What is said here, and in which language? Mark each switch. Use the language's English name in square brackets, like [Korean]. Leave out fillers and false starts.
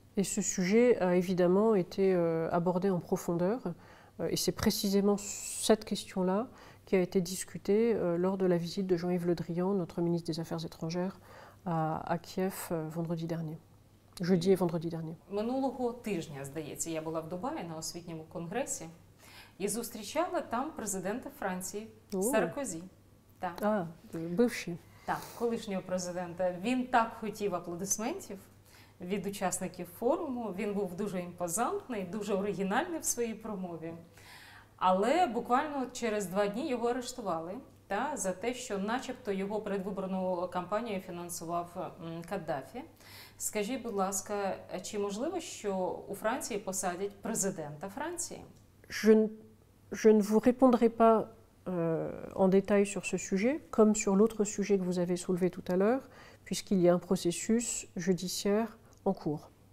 [French] Et ce sujet a évidemment été abordé en profondeur, et c'est précisément cette question-là qui a été discutée lors de la visite de Jean-Yves Le Drian, notre ministre des Affaires étrangères, à Kiev vendredi dernier. Jeudi et vendredi dernier. [Ukrainian] Минулого тижня, здається, я була в Дубаї на освітньому конгресі і зустрічала там президента Франції Саркозі. Так. Бивший. Так, колишнього президента. Він так хотів аплодисментів від учасників форуму, він був дуже імпозантний, дуже оригінальний в своїй промові. Але буквально через 2 дні його арештували за те, що начебто його передвиборну кампанію фінансував Каддафі. Скажіть, будь ласка, чи можливо, що у Франції посадять президента Франції? [French] Je ne vous répondrai pas en détail sur ce sujet, comme sur l'autre sujet que vous avez soulevé tout à l'heure, puisqu'il y a un processus judiciaire en cours.